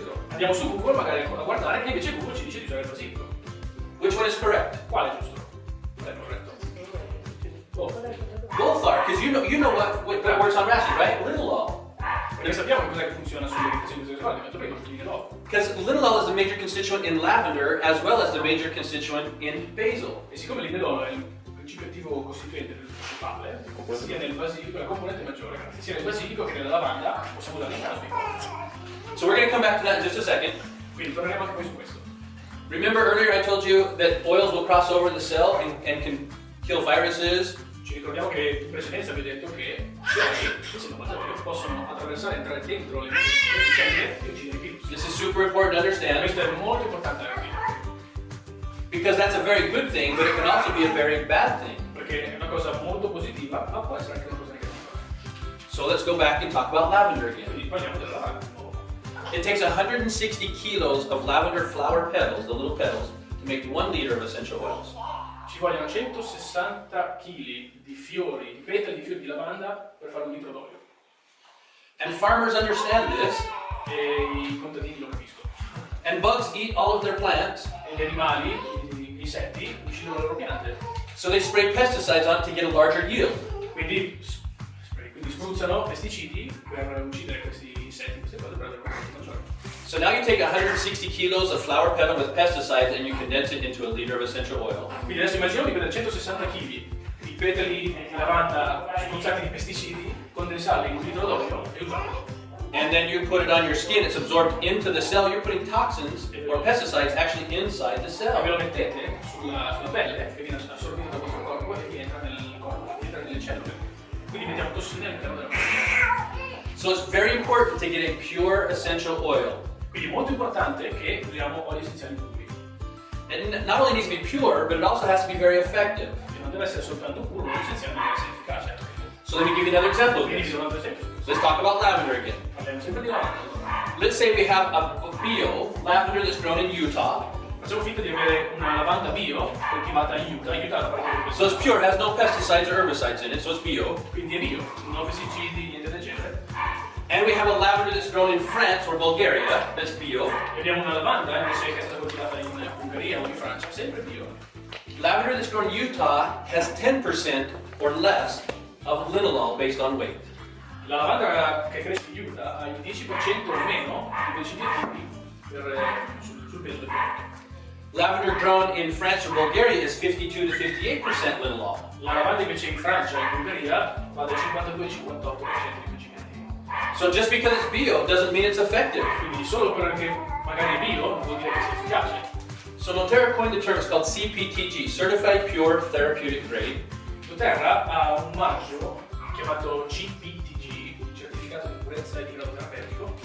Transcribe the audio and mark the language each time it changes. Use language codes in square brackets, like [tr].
[it] Andiamo su Google magari a guardare e invece Google ci dice di usare il basilico. [en] Which one is correct? [it] Quale è giusto? Qual è corretto? [en] Both are, because you know what works on rashes, right? Linalool. [it] Perché sappiamo che cos'è che funziona sulle irritazioni sessuali, ma prima tutti linalool. [en] Because linalool is the major constituent in lavender as well as the major constituent in basil. [it] E siccome il linalool è il principio attivo costituente del principale, sia nel basilico, la componente maggiore, sia nel basilico che nella lavanda, possiamo usare in caso. [en] So we're going to come back to that in just a second. [it] Quindi torneremo anche poi su questo. [en] Remember earlier I told you that oils will cross over the cell and can kill viruses. [it] Ci ricordiamo che in precedenza vi ho detto che gli oli, essendo batteri, possono attraversare e entrare dentro le cellule e uccidere i virus. [en] This is super important to understand [it] Questo è molto importante da capire. [en] because that's a very good thing, but it can also be a very bad thing. [it] Perché è una cosa molto positiva, ma può essere anche una cosa negativa. [en] So let's go back and talk about lavender again. [it] Quindi parliamo della lavanda di nuovo. [en] It takes 160 kilos of lavender flower petals, the little petals, to make 1 liter of essential oils. [it] Ci vogliono 160 kg di fiori, di petali di fiori di lavanda per fare un litro d'olio. [en] And farmers understand this, [it] E i contadini lo capiscono. [en] and bugs eat all of their plants, [it] E gli animali, gli insetti, uccidono le loro piante. [en] so they spray pesticides on it to get a larger yield. [it] Quindi spruzzano pesticidi per uccidere questi insetti, queste cose per avere un prodotto maggiore. [en] So now you take 160 kilos of flower petal with pesticides and you condense it into a liter of essential oil. [it] Quindi adesso immaginiamo di prendere 160 kg di petali di lavanda spruzzati di pesticidi, condensarli in un litro d'olio e usarlo. [en] And then you put it on your skin, it's absorbed into the cell. You're putting toxins or pesticides actually inside the [it] E ve [en] cell. [it] lo mettete sulla pelle che viene assorbito dal vostro corpo e che entra nel corpo, entra nelle cellule. Quindi mettiamo tossine all'interno della pelle. [en] So it's very important to get a pure essential oil. [it] Quindi è molto importante che usiamo oli essenziali puri. [en] And not only needs to be pure, but it also has to be very effective. [it] E non deve essere soltanto puro, ma essenzialmente deve essere efficace. [en] So let me give you another example of [it] Quindi [en] this. [it] vi do un altro esempio. [en] Let's talk about lavender again. [it] Parliamo sempre di lavanda. [en] Let's say we have a bio lavender that's grown in Utah. [it] Facciamo finta di avere una lavanda bio coltivata in Utah, aiutata perché [en] So it's pure, has no pesticides or herbicides in it, so it's bio. [it] quindi è bio, non pesticidi, niente del genere. [en] And we have a lavender that's grown in France or Bulgaria, that's bio. [it] E abbiamo una lavanda invece che è stata coltivata in Ungheria o in Francia, sempre bio. [en] Lavender that's grown in Utah has 10% or less of linalool based on weight. [it] La lavanda che cresce in Utah ha il 10% o meno di pesticidi attivi sul peso del prodotto. [en] Lavender grown in France or Bulgaria is 52 to 58% linalool. [it] La lavanda invece in Francia e in Ungheria va dal 52 al 58% di pesticidi attivi. [en] So just because it's bio doesn't mean it's effective. [it] Quindi solo perché magari è bio non vuol dire che sia efficace. [en] So Dotera coined the term, it's called CPTG, Certified Pure Therapeutic Grade. [it] Dotera ha un marchio chiamato CPTG, certificato di purezza e di grado terapeutico.